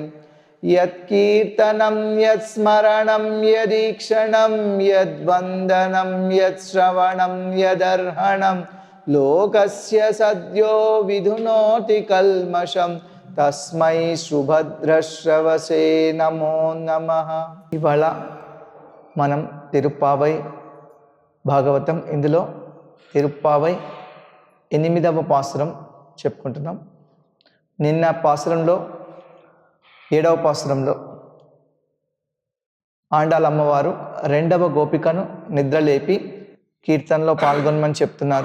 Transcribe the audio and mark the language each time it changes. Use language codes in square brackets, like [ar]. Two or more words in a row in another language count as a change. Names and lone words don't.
[sa] यत्कीर्तनं यत्स्मरणं यदीक्षणं यद्वन्दनं यत्श्रवणं यदर्हणं लोकस्य सद्यो विधुनोति कल्मषं तस्मै सुभद्रश्रवसे नमो नमः। [te] ఇవాళ మనం తిరుప్పావై భాగవతం ఇందులో తిరుప్పావై 8వ పాసురం చెప్పుకుంటున్నాం. నిన్న పాసురంలో 7వ పాసురంలో ఆండాల అమ్మవారు 2వ గోపికను నిద్రలేపి కీర్తనలో పాల్గొనమని చెప్తున్నారు.